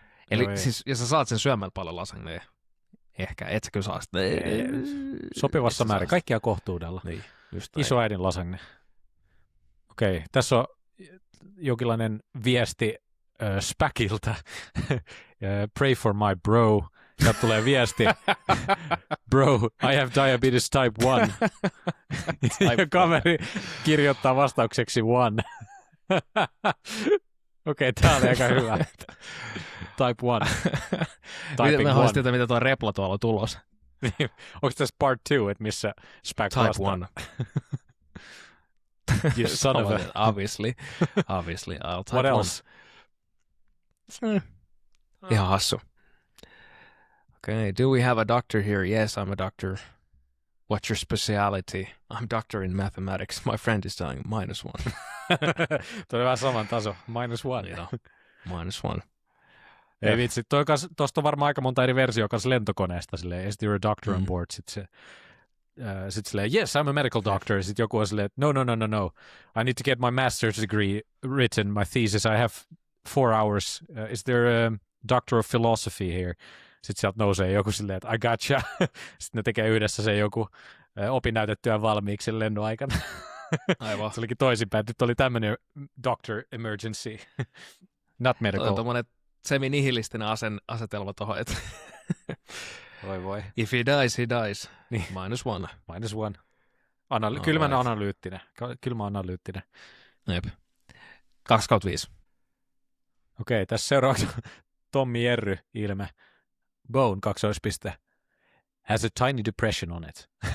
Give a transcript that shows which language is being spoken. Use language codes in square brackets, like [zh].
[fi] Eli no siis, ja sä saat sen syömällä paljon lasagnea. Ehkä, et sä kyllä saa sitä. Sopivassa määrin. Kaikkia kohtuudella. Niin, Isoäidin lasagne. Okei, tässä on jonkinlainen viesti Späkiltä. [en] Pray for my bro. [fi] Sieltä tulee viesti. [en] Bro, I have diabetes type 1. [fi] Ja kaveri kirjoittaa vastaukseksi 1. Okei, tää oli aika hyvä. Type 1. Mä haluaisin tietää, mitä tuo repla tuolla on tulos. Onko tässä part 2, että missä Späk vastaa? [en] Type 1. You son of a... Obviously, I'll type What else? [fi] Ihan hassu. [en] Okay, do we have a doctor here? Yes, I'm a doctor. What's your speciality? I'm doctor in mathematics. My friend is dying. -1. [fi] Tuo on vähän saman taso. -1. Joo. -1. Ei vitsi. Tuosta on varmaan aika monta eri versioa kanssa lentokoneesta. [en] Silleen, is there a doctor on board? [fi] Sitten silleen, [en] yes, I'm a medical doctor. [fi] Sitten joku on silleen, no. [en] I need to get my master's degree written, my thesis. I have 4 hours. Is there a doctor of philosophy here? [fi] Sitten sieltä nousee joku silleen, että [en] I gotcha. [fi] Sitten ne tekee yhdessä se joku opinnäytetyön valmiiksi sen lennon aikana. Aivan. Se olikin toisinpäin. Nyt oli tämmöinen doctor emergency. [en] Not medical. [fi] Tuo on tommoinen semi-nihilistinen asetelma tuohon, että voi. [en] If he dies, he dies. [fi] Niin. -1. -1. Kylmän analyyttinen. Kylmä analyyttinen. Jep. 2/5. Okei, tässä seuraavaksi Tommi Jerry ilme. [en] Bone, _ has a tiny depression on it.